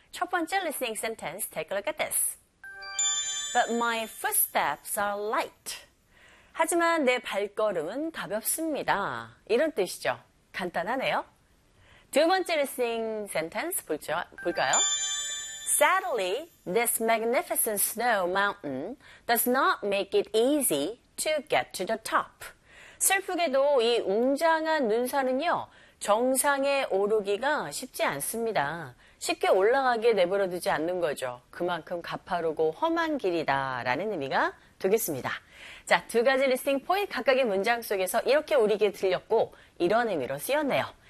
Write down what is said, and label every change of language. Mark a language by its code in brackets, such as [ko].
[ko] 첫 번째 [en] listening sentence, take a look at this. But my footsteps are light. [ko] 하지만 내 발걸음은 가볍습니다. 이런 뜻이죠. 간단하네요. 두 번째 [en] listening sentence [ko] 볼까요? [en] Sadly, this magnificent snow mountain does not make it easy to get to the top. [ko] 슬프게도 이 웅장한 눈산은요, 정상에 오르기가 쉽지 않습니다. 쉽게 올라가게 내버려 두지 않는 거죠. 그만큼 가파르고 험한 길이다라는 의미가 되겠습니다. 자, 두 가지 리스팅 포인트 각각의 문장 속에서 이렇게 우리에게 들렸고 이런 의미로 쓰였네요.